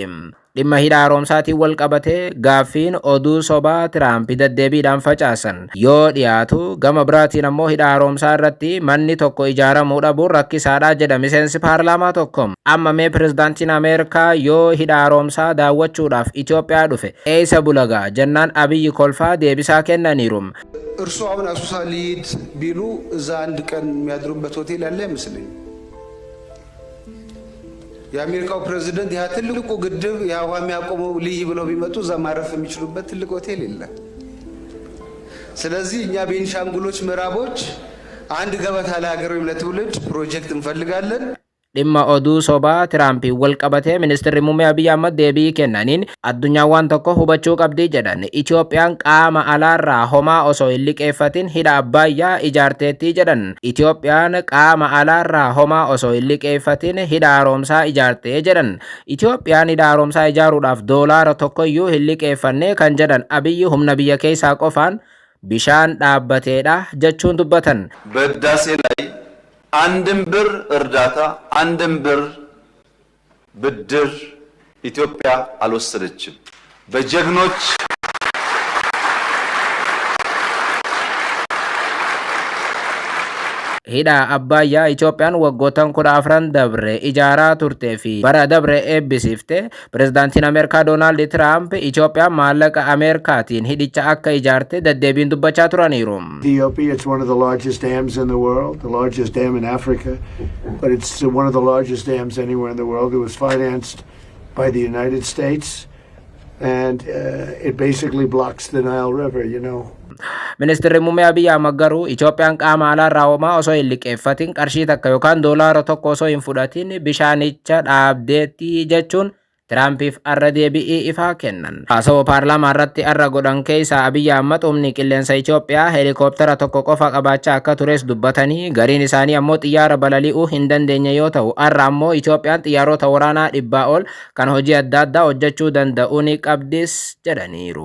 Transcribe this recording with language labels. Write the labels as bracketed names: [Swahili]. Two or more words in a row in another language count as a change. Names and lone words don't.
[Oromo] Dhimma hidha haaromsaatiin wal qabatee gaaffiin oduu sobaa Tiraamp deddeebiidhaan facaasan yoo dhiyaatu gama biraatiin ammoo hidha haaromsaa irratti manni tokko ijaaramuu dhabuun rakkisaadha jedha miseensi paarlaamaa tokko. Amma mee pirezidaantiin Ameerikaa yoo hidha haaromsaa daawwachuudhaaf Itoophiyaa dhufe eessa bulagaa jennaan Abiyyi kolfaa deebisaa kennaniiru. [Amharic] እርሱ አሁን አሶሳ ሊድ ቢሉ እዛ አንድ ቀን የሚያድሩበት ሆቴል ያለ አይመስለኝ። የአሜሪካው ፕሬዝዳንት ያ ትልቁ ግድብ ያው የሚያቆመው ልይ ብለው ቢመጡ እዛ ማረፍ የሚችሉበት ትልቅ ሆቴል የለም። ስለዚህ እኛ ቤንሻንጉሎች ምዕራቦች አንድ ገበታ ለሀገር ወይም ለትውልድ ፕሮጀክት እንፈልጋለን። [Oromo] dhimma oduu sobaa Tiraampiin wal qabatee ministeerri muummee Abiyyi Ahmad deebii kennaniin addunyaan waan tokko hubachuu qabdi jedhan. Itoophiyaan qaama alaarraa homaa osoo hin liqeeffatin hidha Abbaayyaa ijaarteetti jedhan. Itoophiyaan qaama alaarraa homaa osoo hin liqeeffatin hidha haaromsaa ijaartee jedhan. Itoophiyaan hidha haaromsaa ijaaruudhaaf doolaara tokkoyyuu hin liqeeffanne kan jedhan Abiyyi humna biyya keessaa qofaan bishaan dhaabbateedha jechuun dubbatan. [Amharic] በህዳሴ ላይ አንድም ብር እርዳታ አንድም ብር ብድር ኢትዮጵያ አልወሰደችም። በጀግኖች [Oromo] hidha abbaayyaa Itoophiyaan waggoottan 14 dabre ijaaraa turtee fi bara dabre eebbisiifte pirezidaantiin Ameerikaa Doonaald Tiraamp Itoophiyaan maallaqa Ameerikaatiin hidhicha akka ijaarte deddeebiin dubbachaa turaniiru. [English] Ethiopia, it's one of the largest dams in the world, the largest dam in Africa, but it's one of the largest dams anywhere in the world. It was financed by the United States, and it basically blocks the Nile River, you know. [Oromo] Ministeerri muummee Abiy Ahmed garuu Itoophiyaan qaama alaarraa homaa osoo hin liqeeffatin qarshii takka yookaan doolaara tokko osoo hin fudhatin bishaanicha dhaabdeetti jechuun Tiraampiif arra deebi'ee ifaa kennan. Haasawaa paarlaamaa irratti arra godhan keessa Abiy Ahmed humni qilleensa Itoophiyaa heelikooptera tokko qofa qabaachaa akka tures dubbatanii gariin isaanii ammoo xiyyaara balali'uu hin dandeenye yoo ta'u arra ammoo Itoophiyaan xiyyaarota waraanaa 100 ol kan hojii adda addaa hojjechuu danda'uun qabdis jedhaniiru.